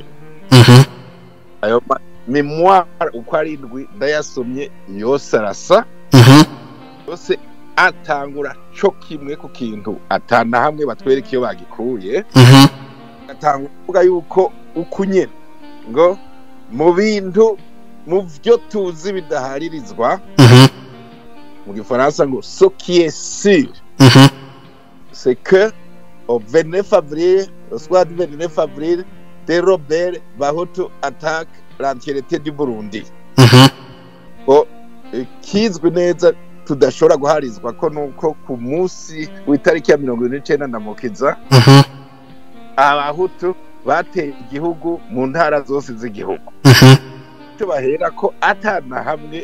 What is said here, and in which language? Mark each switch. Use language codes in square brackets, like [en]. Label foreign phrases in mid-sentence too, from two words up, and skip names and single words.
[rn] Ayo memoire uko arindwi ndayasomye yose arasa, yose atangura cyo kimwe ku kintu atana hamwe batwereka iyo bagikuye. Atangura kuvuga yuko ukunyene ngo mu bintu mu byo tuzi bidaharirizwa mu gifaransa ngo [fr] ce qui est sûr c'est que au 29 avril, au soir du 29 avril, des rebelles bahutu attaquent l'entièreté du Burundi. [rn] Kizwi neza tudashobora guharizwa ko nuko ku munsi w'itariki ya 29 ndamukiza abahutu bateye igihugu mu ntara zose z'igihugu cyo bahera ko atana hamwe